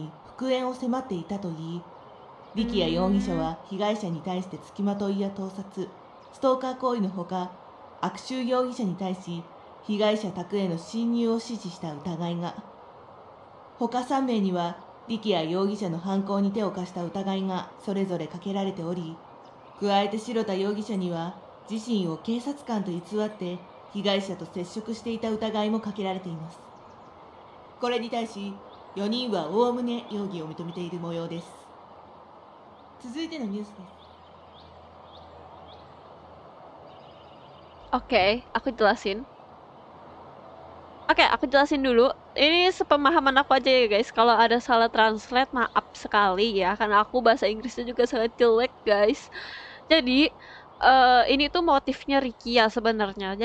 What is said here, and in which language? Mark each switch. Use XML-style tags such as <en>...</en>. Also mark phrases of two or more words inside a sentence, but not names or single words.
<ja>に復縁を迫っていたといい、力也容疑者は被害者に対して付きまといや盗撮、ストーカー行為のほか、悪臭容疑者に対し、被害者宅への侵入を指示した疑いが、他3名には、力也容疑者の犯行に手を貸した疑いがそれぞれかけられており、加えて白田容疑者には、自身を警察官と偽って被害者と接触していた疑いもかけられています。これに対し、4人はおおむね容疑を認めている模様です。続いてのニュースです。</ja> <id>Oke, aku jelasin. Oke, aku jelasin dulu. Ini sepemahaman aku aja ya guys. Kalau ada salah translate, maaf sekali ya. Karena aku bahasa Inggrisnya juga sangat jelek guys. Jadi, ini tuh motifnya Rikia sebenarnya.</id>